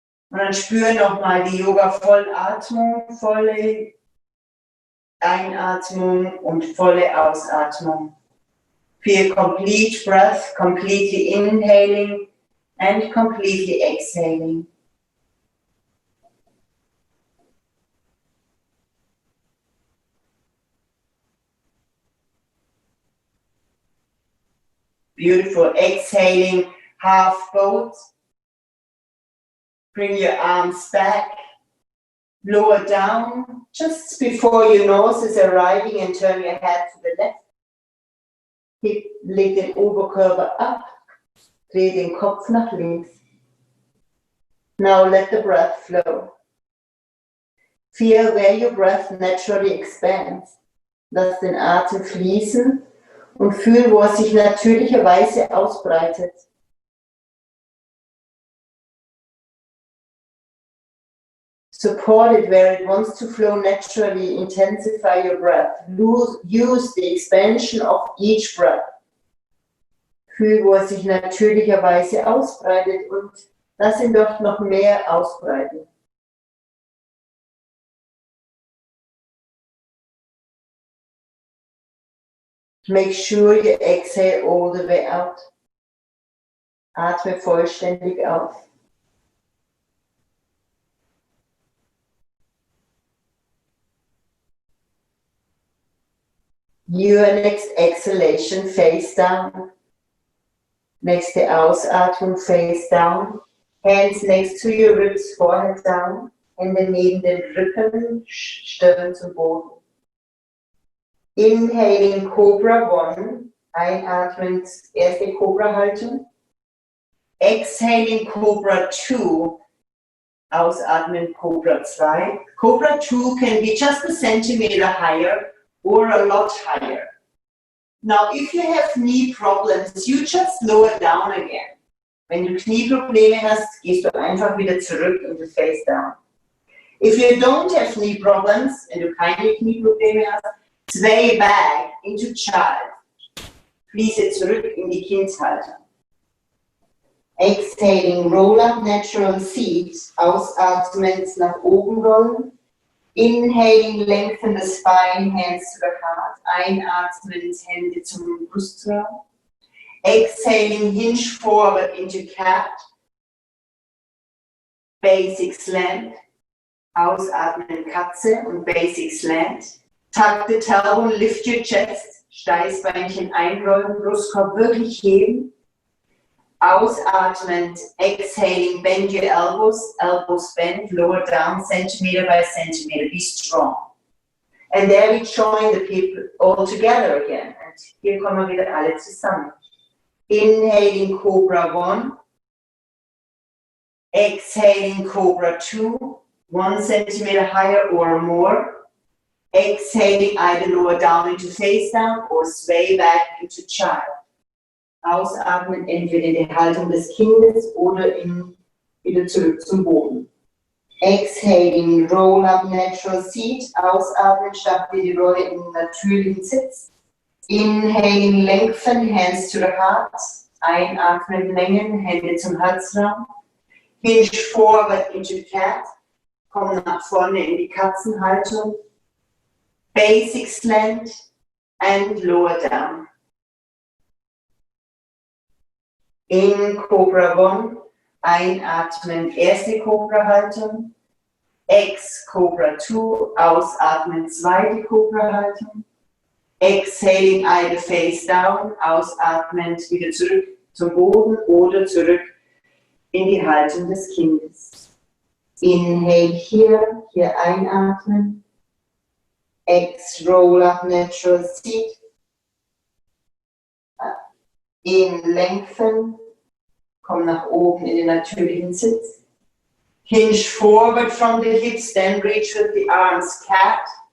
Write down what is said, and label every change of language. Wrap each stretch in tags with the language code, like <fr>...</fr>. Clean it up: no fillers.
<de>Und dann spür nochmal die Yoga-Vollatmung, volle Einatmung und volle Ausatmung.</de> <en>Feel complete breath, completely inhaling and completely exhaling. Beautiful. Exhaling, half boat. Bring your arms back. Lower down just before your nose is arriving and turn your head to the left.</en> <de>Leg den Oberkörper ab. Dreh den Kopf nach links.</de> <en>Now let the breath flow. Feel where your breath naturally expands.</en> <de>Lass den Atem fließen. Und fühl, wo er sich natürlicherweise ausbreitet.</de> <en>Support it where it wants to flow naturally. Intensify your breath. Use the expansion of each breath.</en> <de>Fühl, wo er sich natürlicherweise ausbreitet und lass ihn dort noch mehr ausbreiten.</de> <en>Make sure you exhale all the way out.</en> <de>Atme vollständig auf.</de> <en>Your next exhalation, face down.</en> <de>Nächste Ausatmung,</de> <en>face down. Hands next to your ribs, forehead down.</en> <de>Hände neben den Rücken, Stirn zum Boden.</de> <en>Inhaling Cobra 1,</en> <de>einatmend, erste Cobra-Haltung.</de> <en>Exhaling Cobra 2,</en> <de>ausatmend</de> <en>Cobra 2. Cobra 2 can be just a centimeter higher or a lot higher. Now, if you have knee problems, you just lower down again.</en> <de>Wenn du Knieprobleme hast, gehst du einfach wieder zurück</de> <en>in the face down. If you don't have knee problems,</en> <de>wenn du keine Knieprobleme hast,</de> <en>sway back into child.</en> <de>Fließe zurück in die Kindshaltung.</de> <en>Exhaling, roll up natural seat.</en> <de>Ausatmend nach oben rollen.</de> <en>Inhaling, lengthen the spine, hands to the heart.</en> <de>Einatmend, Hände zum Brustraum.</de> <en>Exhaling, hinge forward into cat. Basic slant.</en> <de>Ausatmen, Katze und Basic Slant.</de> <en>Tuck the tailbone, lift your chest.</en> <de>Steißbeinchen einrollen, Brustkorb wirklich heben. Ausatmend,</de> <en>exhaling, bend your elbows. Elbows bend, lower down, centimeter by centimeter. Be strong. And there we join the people all together again.</en> <de>Und hier kommen wir wieder alle zusammen.</de> <en>Inhaling, Cobra 1. Exhaling, Cobra 2. 1 centimeter higher or more. Exhaling, either lower down into face down or sway back into child.</en> <de>Ausatmen, entweder in die Haltung des Kindes oder wieder zurück zum Boden.</de> <en>Exhaling, roll up natural seat.</en> <de>Ausatmen, stapel die Rolle in den natürlichen Sitz.</de> <en>Inhaling, lengthen, hands to the heart.</en> <de>Einatmen, längen, Hände zum Herzraum.</de> <en>Hinge forward into cat.</en> <de>Komm nach vorne in die Katzenhaltung.</de> <en>Basic slant and lower down. In Cobra 1,</en> <de>einatmen, erste Cobra-Haltung.</de> <en>Ex Cobra 2,</en> <de>ausatmen, zweite Cobra-Haltung.</de> <en>Exhaling, either face down,</en> <de>ausatmend wieder zurück zum Boden oder zurück in die Haltung des Kindes.</de> <en>Inhale</en> <de>hier einatmen.</de> <en>Ex, roll up, natural seat. In, lengthen.</en> <de>Komm nach oben in den natürlichen Sitz.</de> <en>Hinge forward from the hips, then reach with the arms, cat.</en>